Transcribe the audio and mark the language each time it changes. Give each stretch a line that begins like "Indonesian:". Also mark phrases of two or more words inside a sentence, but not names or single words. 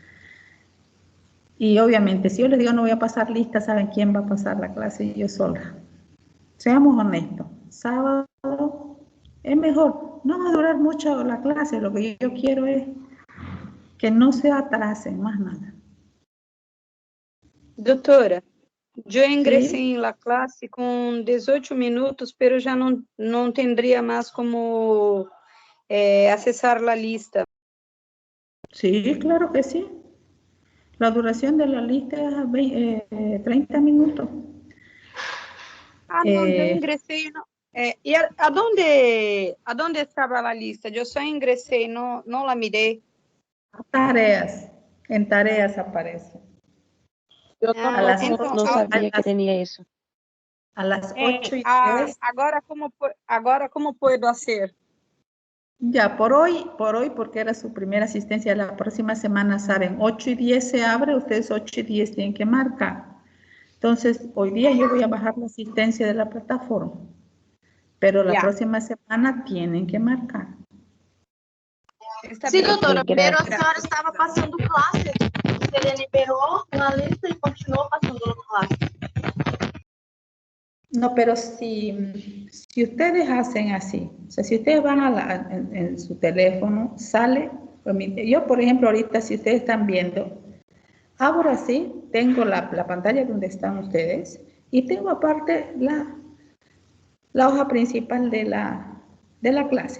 Spanish: Y obviamente, si yo les digo no voy a pasar lista, ¿saben quién va a pasar la clase? Yo sola. Seamos honestos. Sábado es mejor. No va a durar mucho la clase. Lo que yo quiero es que no se atrasen, más nada.
Portuguese: Doutora, eu ingressei
Spanish: ¿Sí?
Portuguese: em la classe com 18 minutos, pero já não tendria mais como acessar a lista.
Spanish: Sí, claro que sí. La duración de la lista es 30 minutos.
Portuguese: Ah, não, eu ingressei. E aonde estava a lista? Eu só ingressei, não la mirei.
Spanish: Tareas. En tareas aparece. Yo A las tampoco
Portuguese: Então,
Spanish: no sabía que tenía eso. A las 8:10. Agora como puedo hacer? Ya, por hoy, porque era su primera asistencia, la próxima semana saben, 8:10 se abre, ustedes 8:10 tienen que marcar. Entonces, hoy día yo voy a bajar la asistencia de la plataforma, pero la próxima semana tienen que marcar. Sí,
Portuguese: doutora, pero a senhora estava passando classe. Você liberou uma lista e continuou passando classe.
Spanish: No, pero si ustedes hacen así, o sea, si ustedes van en su teléfono, sale, yo por ejemplo ahorita si ustedes están viendo, abro así, tengo la pantalla donde están ustedes y tengo aparte la hoja principal de la clase.